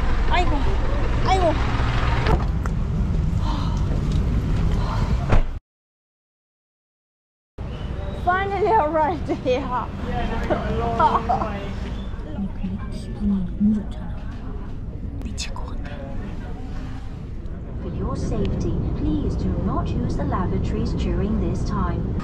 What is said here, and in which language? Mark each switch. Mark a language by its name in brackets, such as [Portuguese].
[Korean] 아이고 [English] Finally arrived here. [Korean] 근데 기분이 너무 좋잖아. 미칠 것 같아. [English] For your safety, please do not use the lavatories during this time.